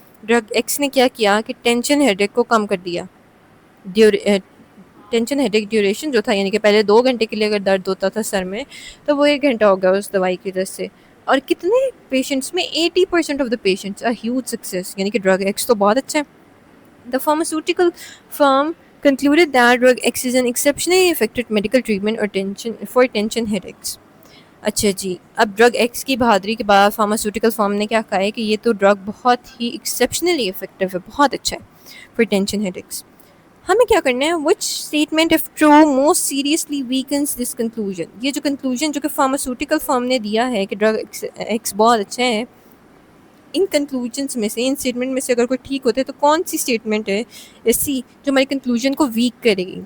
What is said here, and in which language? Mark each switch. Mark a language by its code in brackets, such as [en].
[ur] Drug x نے کیا کیا کہ ٹینشن ہیڈیک کو کم کر دیا. ٹینشن ہیڈیک ڈیوریشن جو تھا، یعنی کہ پہلے 2 گھنٹے کے لیے اگر درد ہوتا تھا سر میں، تو وہ 1 گھنٹہ ہو گیا اس دوائی کی وجہ سے. اور کتنے پیشنٹس میں 80% of the patients huge success, یعنی کہ ڈرگ ایکس تو بہت اچھا ہے. [en] The pharmaceutical firm concluded that drug X is an exceptionally effective medical treatment for tension headaches. [ur] اچھا جی، اب ڈرگ ایکس کی بہادری کے بعد فارماسیوٹیکل فارم نے کیا کہا ہے کہ یہ تو ڈرگ بہت ہی ایکسیپشنلی افیکٹو ہے، بہت اچھا ہے فار ٹینشن ہیڈیکس. ہمیں کیا کرنا ہے، وچ statement if true most seriously weakness this conclusion. یہ جو کنکلوژن جو کہ فارماسیوٹیکل فرم نے دیا ہے کہ ڈرگ ایکس بہت اچھا ہے، ان کنکلوژنس میں سے، ان اسٹیٹمنٹ میں سے اگر کوئی ٹھیک ہوتے تو کون سی اسٹیٹمنٹ ہے ایسی جو ہماری کنکلوژن کو ویک کرے گی.